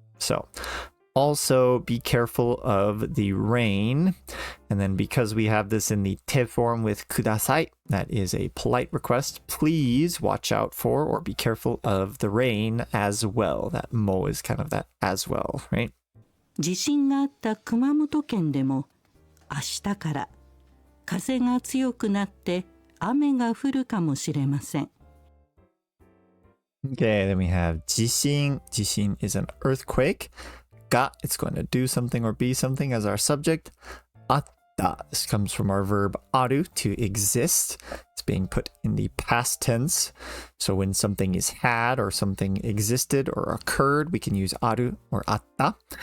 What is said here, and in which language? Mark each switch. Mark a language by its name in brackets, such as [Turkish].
[English] So also be careful of the rain. And then because we have this in the te form with kudasai, that is a polite request. Please watch out for or be careful of the rain as well. That mo is kind of that as well, right? [Japanese] 地震があった熊本県でも明日から風が強くなって雨が降るかもしれません。 [English] Okay, then we have 地震. 地震 is an earthquake. Ga, it's going to do something or be something as our subject. Atta, this comes from our verb aru, to exist. It's being put in the past tense. So when something is had or something existed or occurred, we can use aru or atta.